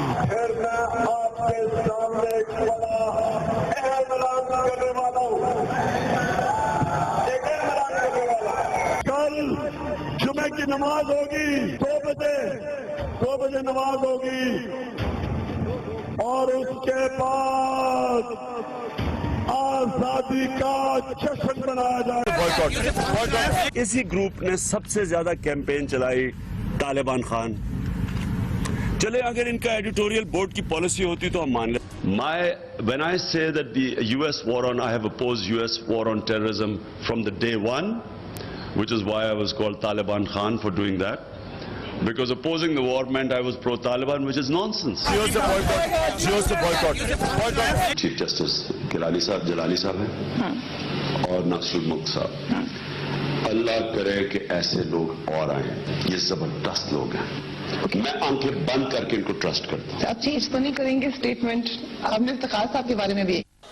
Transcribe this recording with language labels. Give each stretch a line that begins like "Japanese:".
Urdu: پھر میں آپ کے سامنے ایک بڑا اعلان کرنے والا ہوں, کل جمعے کی نماز ہوگی 2 بجے نماز ہوگی, اور اس کے بعد آزادی کا جشن منایا جائے. اسی گروپ نے سب سے زیادہ کیمپین چلائی طالبان خان. چلے اگر ان کا ایڈیٹوریل بورڈ کی پالیسی ہوتی تو ہم مان لیں.
English: When I say that the US war on, I have opposed US war on terrorism from the day one, which is why I was called Taliban Khan for doing that. Because opposing the war meant I was pro-Taliban, which is nonsense.
Urdu: Chief Justice Gilani صاحب, جلالی صاحب ہیں اور ناصر الملک صاحب. اللہ کرے کہ ایسے لوگ اور آئیں, یہ زبردست لوگ ہیں. میں آنکھیں بند کر کے ان کو ٹرسٹ کرتا ہوں. آپ چینج تو نہیں کریں گے اسٹیٹمنٹ؟ آپ نے افتخار صاحب کے بارے میں بھی.